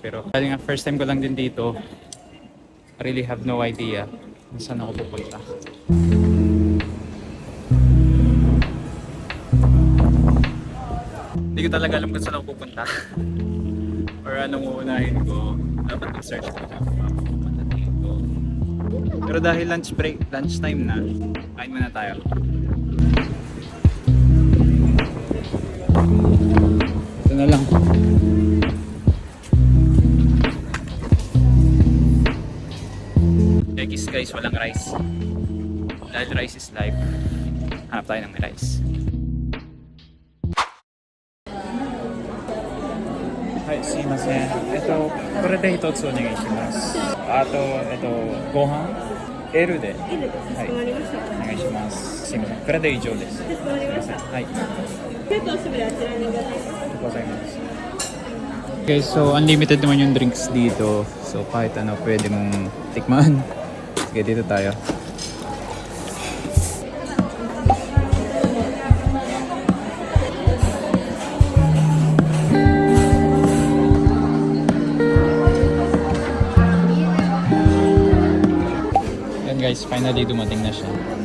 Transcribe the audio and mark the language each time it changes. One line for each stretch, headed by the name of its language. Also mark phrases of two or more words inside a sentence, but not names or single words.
Filipino: Pero dahil nga
English: first time
Filipino: ko lang din dito,
English: I really have no idea
Filipino: kung saan ako pupunta. Hindi ko talaga alam kung saan ako pupunta. Or anong uunahin ko. Dapat mag-search ko na kung ako pupunta dito. Pero dahil
English: lunch time
Filipino: na, kain muna tayo. Ito na lang. Guys, walang rice. Dahil
English: rice is life,
Filipino: hanap tayo ng rice.
Japanese: Hi, sumimasen. Ito, これで一つお願いします. Ato,ご飯 L で。はい。お願いします。すみません。これで以上です。すみません。
Filipino: はい。Okay, so unlimited naman yung drinks dito. So kahit ano pwede mong tikman. Sige, dito tayo. Yan guys, finally dumating na siya.